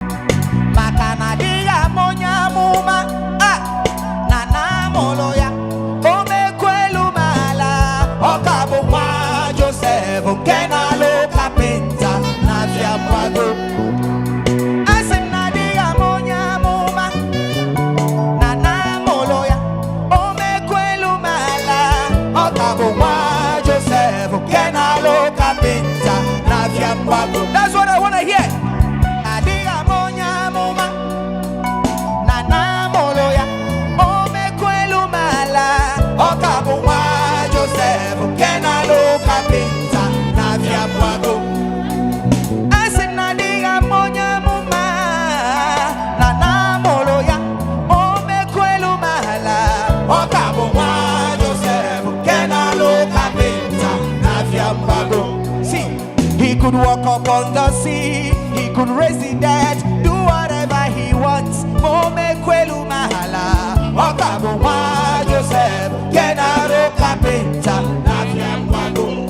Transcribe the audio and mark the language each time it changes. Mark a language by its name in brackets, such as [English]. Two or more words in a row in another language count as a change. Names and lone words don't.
[Igbo] Maka na di ya bụ onye amụma, ah, na na amụlụ ya, o mekwa elu ma ala, ọ ka bụ nwa Joseph nke na-alụ kapịnta na-abịa kwago. A sị m na di ya bụ onye amụma, na na amụlụ ya, o mekwa elu ma ala, ọ ka bụ nwa Joseph nke na-alụ kapịnta na-abịa kwago. [English] That's what I wanna hear. [Igbo] Na di ya bụ onye amụma, na na amụlụ ya, o mekwa elu ma ala, ọ ka bụ nwa Joseph nke na-alụ kapịnta na-abịa kwago. A sị m na di ya bụ onye amụma, na na amụlụ ya, o mekwa elu ma ala, ọ ka bụ nwa Joseph nke na-alụ kapịnta na-abịa kwago. [English] See, he could walk upon the sea, he could raise the dead, do whatever he wants. [Igbo] Ma o mekwa elu ma ala, ọ ka bụ nwa Joseph nke na-alụ kapịnta na-abịa kwago.